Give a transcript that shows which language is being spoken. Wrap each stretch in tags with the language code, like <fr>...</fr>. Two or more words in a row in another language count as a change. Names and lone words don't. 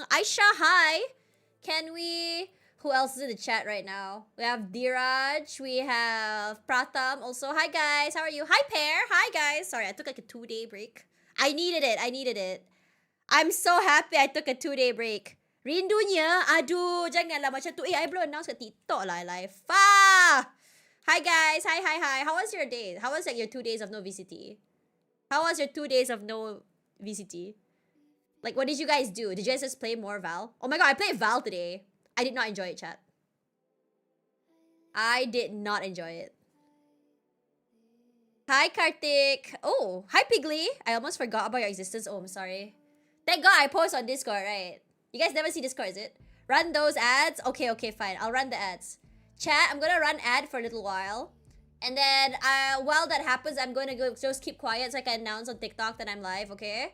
<en>Aisha, hi! Can we... Who else is in the chat right now? We have Dheeraj, we have Pratham also. Hi, guys! How are you? Hi, Pear! Hi, guys! Sorry, I took like a 2-day break. I needed it. I'm so happy I took a 2-day break.</en> <ms>Rindunya, aduh, janganlah macam tu. I belum announce kat TikTok lah live.</ms> <en>Hi, guys! Hi! How was your day? How was like your 2 days of no VCT? How was your 2 days of no VCT? Like, what did you guys do? Did you guys just play more Val? Oh my god, I played Val today. I did not enjoy it, chat. I did not enjoy it. Hi, Karthik. Oh, hi, Piggly. I almost forgot about your existence. Oh, I'm sorry. Thank God I post on Discord, right? You guys never see Discord, is it? Run those ads? Okay, fine. I'll run the ads. Chat, I'm gonna run ad for a little while. And then, while that happens, I'm going to go just keep quiet so I can announce on TikTok that I'm live, okay?</en>